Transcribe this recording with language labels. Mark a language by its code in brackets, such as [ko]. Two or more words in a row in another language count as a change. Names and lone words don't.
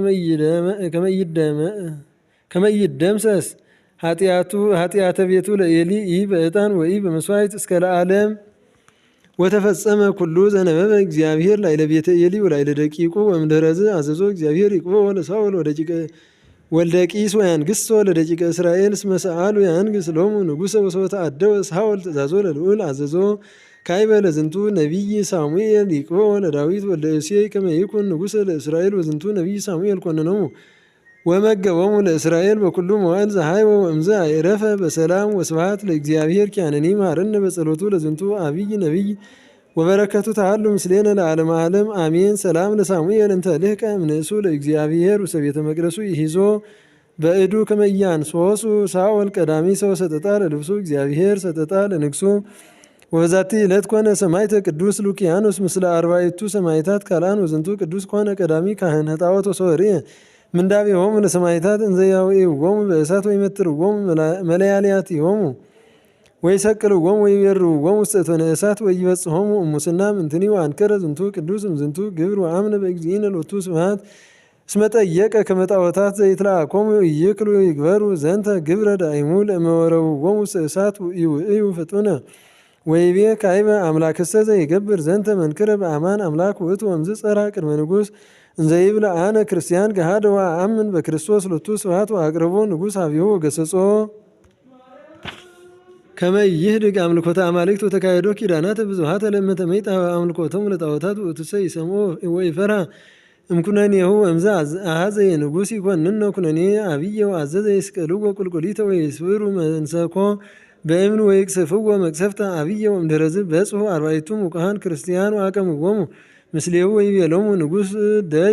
[gez] ከመ ይደምሰስ ኃጢአተ ቤቱ ለኤሊ ኢ በዕጣን ወኢ በመስዋዕት እስከ ለዓለም ወተፈጸመ ኩሉ ዘነበበ እግዚአብሔር ላዕለ ቤተ ኤሊ ወላዕለ ደቂቁ ወእምድኅረዝ አዘዞ እግዚአብሔር ይቅብኦ ለሳኦል ወልደ ቂስ ወያንግሥቶ ለደቂቀ እስራኤል እስመ ሰአሉ ያንግሥ ሎሙ ንጉሠ ወሶበ ተአደወ ሳኦል ትእዛዞ ለልዑል አዘዞ ካዕበ ለዝንቱ ነቢይ ሳሙኤል ይቅብኦ ለዳዊት ወልደ እሴይ ከመ ይኩን ንጉሠ ለእስራኤል ወዝንቱ ነቢይ ሳሙኤል ኮነኖሙ ወመገቦሙ ለእስራኤል በኩሉ መዋዕል ዘሃይወ ወእምዝ አይረፈ በሰላም ወስብሐት ለእግዚአብሔር ኪያነኒ መሐረነ በጸሎቱ ለዝንቱ አብይ ነቢይ ወበረከቱ ተሃሉ ምስሌነ ለዓለመ ዓለም አሜን። ሰላም ለሳሙኤል እንተ ልህቀ እምንእሱ ለእግዚአብሔር ውስተ ቤተ መቅደሱ ይሂዞ በእዱ ከመ ኢያንሶሱ ሳኦል ቀዳሚ ሰው ሰጠጣ ለልብሱ እግዚአብሔር ሰጠጣ ለንግሱ ወበዛቲ ዕለት ኮነ ሰማዕተ ቅዱስ ሉኪያኖስ ምስለ አርባዕቱ ሰማዕታት ካልአን ወዝንቱ ቅዱስ ኮነ ቀዳሚ ካህነ ጣዖት ወሶርየ ምንዳቤሆሙ ለሰማዕታት እንዘ ያውዕይዎሙ በእሳት ወይመትርዎሙ መለያልያቲሆሙ ወይሰቅልዎሙ ወይቤርዎሙ ውስተ እቶነ እሳት ወይበጽሖሙ እሙስና ምንትኒ ወአንከረ ዝንቱ ቅዱስ እምዝንቱ ግብር ወአምነ በእግዚእነ ሎቱ ስብሐት እስመ ጠየቀ ከመ ጣዖታት ዘይትለአኮሙ ኢይክሉ ይግበሩ ዘንተ ግብረ ዳይሙ ለእመ ወረውዎሙ ውስተ እሳት ይውዕዩ ፍጡነ ወይቤ ካዕበ አምላክሰ ዘይገብር ዘንተ መንክረ በአማን አምላክ ውእቱ ወእምዝ ጸርሐ ቅድመ ንጉሥ እንዘ ይብለ አነ ክርስቲያን ገሃደ ወአምን በክርስቶስ ሎቱ ስብሐት ወአቅርቦ ንጉሥ ሀቢሁ ወገሰጾ ከመ ይህድግ አምልኮተ አማልክት ወተካሄዶ ኪዳናተ ብዙኃተ ለእመ ተመይጠ አምልኮቶሙ ለጣዖታት ውእቱሰ ይሰምዖ ወይፈርሐ እምኩነኔሁ ወእምዝ አኀዘ የንጉሥ ይኰንኖ ኩነኔ አብየ ወአዘዘ ይስቀልዎ ቁልቁሊተ ወይስብሩ መንሰኮ በእምን ወይቅሰፍዎ መቅሰፍተ አብየ ወእምድኅረዝ በጽሑ አርባዕቱ ሙቃሃን ክርስቲያን ወአቀምዎሙ ምስሌሁ ወይቤሎሙ ንጉሥ ደዩ